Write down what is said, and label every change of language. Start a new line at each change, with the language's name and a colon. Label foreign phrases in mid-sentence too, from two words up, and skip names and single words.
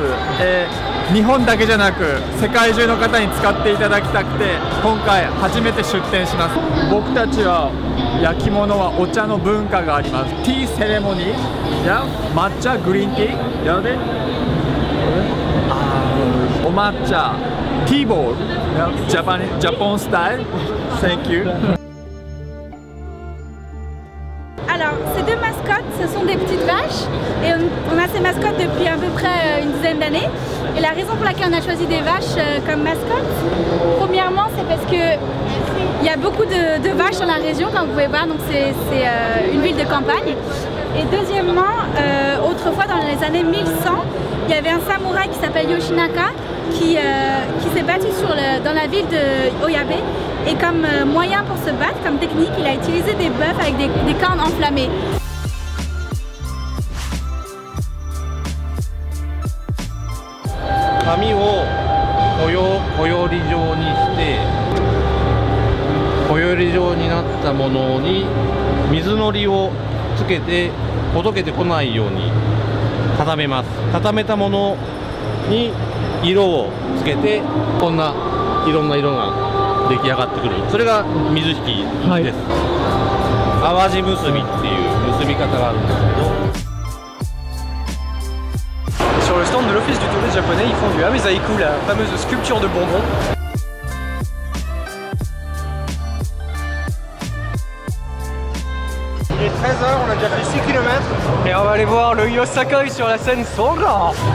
Japanese: 日本だけじゃなく世界中の方に使っていただきたくて今回初めて出店します。僕たちは焼き物はお茶の文化があります。ティーセレモニーや抹茶グリーンティーやでお抹茶ティーボールジャポンスタイル
English: Thank you.
French: Alors, ces deux mascottes, ce sont des petites vaches et on a ces mascottes depuis à peu près une dizaine d'années. Et la raison pour laquelle on a choisi des vaches comme mascottes, premièrement, c'est parce que il y a beaucoup de vaches dans la région, comme vous pouvez voir, donc c'est une ville de campagne. Et deuxièmement, autrefois dans les années 1100, il y avait un samouraï qui s'appelle Yoshinaka qui s'est battu dans la ville de Oyabe. Et comme moyen pour se battre, comme technique, il a utilisé des bœufs avec des cornes enflammées.
Japanese: Kamiをこより状にしてこより状になったものに水のりをつけてほどけてこないように固めます。固めたものに色をつけてこんないろんな色が出来上がってくる。それが水引きです。淡路結びっていう結び方があるんですけど。
French: Sur le stand de l'office du tourisme japonais, ils font du Amezaiku, la fameuse sculpture de bonbons. Il est 13 h, on a déjà fait 6 km. Et on va aller voir le Yosakoi sur la scène Songa.